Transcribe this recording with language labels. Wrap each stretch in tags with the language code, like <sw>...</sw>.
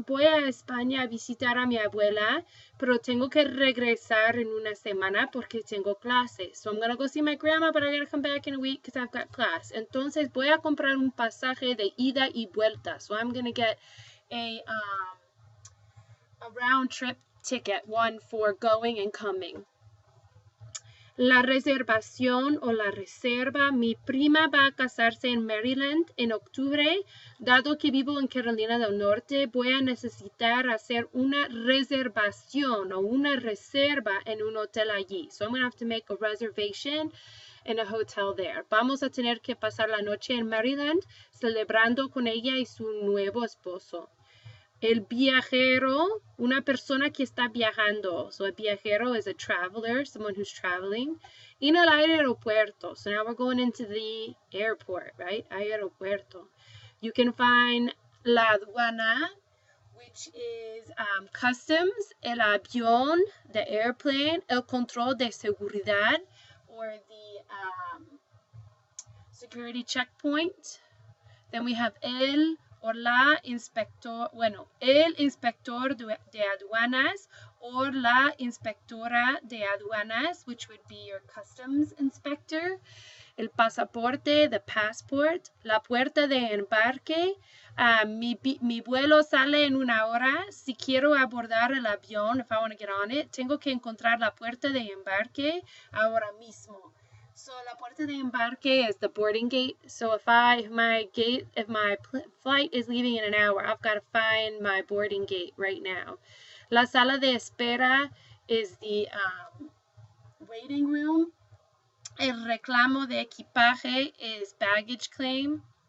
<es>Voy a España a visitar a mi abuela, pero tengo que regresar en una semana porque tengo clase.</es> <en>So I'm going to go see my grandma, but I got to come back in a week because I've got class.</en> <es>Entonces voy a comprar un pasaje de ida y vuelta.</es> <en>So I'm going to get a round trip ticket, one for going and coming.</en> <es>La reservación o la reserva. Mi prima va a casarse en Maryland en octubre. Dado que vivo en Carolina del Norte, voy a necesitar hacer una reservación o una reserva en un hotel allí.</es> <en>So I'm going to have to make a reservation in a hotel there.</en> <es>Vamos a tener que pasar la noche en Maryland celebrando con ella y su nuevo esposo. El viajero, una persona que está viajando.</es> <en>So a viajero is a traveler, someone who's traveling.</en> <es>En el aeropuerto.</es> <en>So now we're going into the airport, right? Aeropuerto. You can find</en> <es>la aduana,</es> <en>which is customs, el avión, the airplane,</en> <es>el control de seguridad,</es> <en>or the security checkpoint. Then we have el or la inspector,</en> <es>el inspector de aduanas</es> <en>or</en> <es>la inspectora de aduanas,</es> <en>which would be your customs inspector.</en> <es>El pasaporte,</es> <en>the passport.</en> <es>La puerta de embarque. Mi vuelo sale en una hora. Si quiero abordar el avión,</es> <en>if I want to get on it,</en> <es>tengo que encontrar la puerta de embarque ahora mismo.</es> <en>So</en> <es>la puerta de embarque</es> <en>is the boarding gate. So if my flight is leaving in an hour, I've got to find my boarding gate right now.</en> <es>La sala de espera</es> <en>is the waiting room.</en> <es>El reclamo de equipaje</es> <en>is baggage claim.</en>